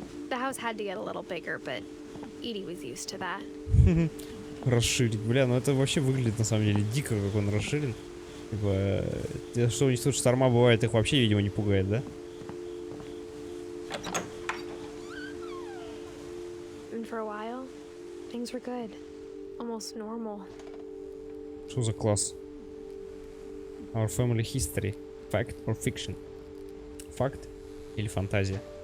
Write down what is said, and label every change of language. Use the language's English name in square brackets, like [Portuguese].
[English] The house had to get a little bigger, but Edie was used to that. [Russian] Расширить. Бля, ну это вообще выглядит на самом деле дико, как он расширен. Типа, что у них тут шторма бывает, их вообще, видимо, не пугает, да? [English] And for a while, things were good. Almost normal. [Russian] Что за класс? [English] Our family history. Fact or fiction? [Russian] Факт или фантазия?